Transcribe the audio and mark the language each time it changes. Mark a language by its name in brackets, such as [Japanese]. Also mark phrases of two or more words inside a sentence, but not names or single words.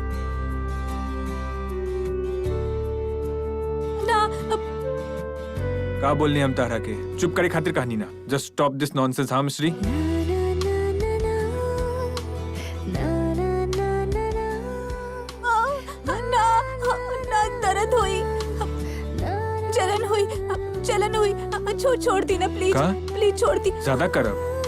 [Bhojpuri] ना का बोलनी हम तारा के? चुप करे खातिर कहानी ना। [English] just stop this nonsense. हाँ मिश्री, [Bhojpuri] ना दर्द हुई, जलन हुई, छोड़ दी ना प्लीज। का? प्लीज छोड़ दी। ज्यादा करब।